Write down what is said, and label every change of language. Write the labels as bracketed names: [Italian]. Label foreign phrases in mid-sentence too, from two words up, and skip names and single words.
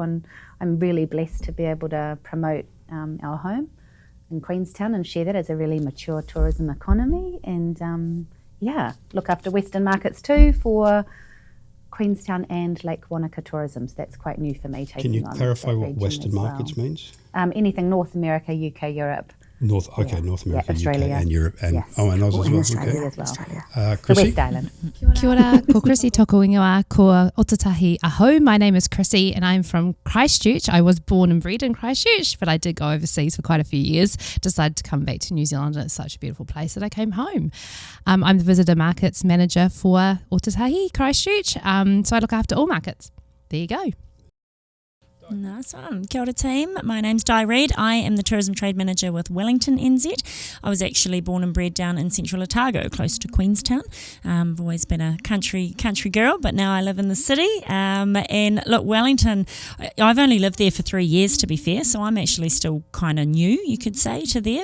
[English] And I'm really blessed to be able to promote our home in Queenstown and share that as a really mature tourism economy, and look after Western markets too for Queenstown and Lake Wanaka tourism. So that's quite new for me. Can you clarify what Western markets means? Anything North America, UK, Europe, North America, Australia. UK and Europe, and Yes. and Oz as And well. Australia Okay. as well. Australia. The Krissy? West Island. [Māori] Kia ora, ko Krissy toko ingoa, ko Otatahi Aho. [English] My name is Krissy and I'm from Christchurch. I was born and bred in Christchurch, but I did go overseas for quite a few years. Decided to come back to New Zealand and it's such a beautiful place that I came home. I'm the visitor markets manager for Otatahi, Christchurch, so I look after all markets. There you go. Nice one. [Māori] Kia ora [English] team. My name's Reid. I am the Tourism Trade Manager with Wellington NZ. I was actually born and bred down in central Otago, close to Queenstown. I've always been a country girl, but now I live in the city. And look, Wellington, I've only lived there for 3 years to be fair, so I'm actually still kind of new, you could say, to there.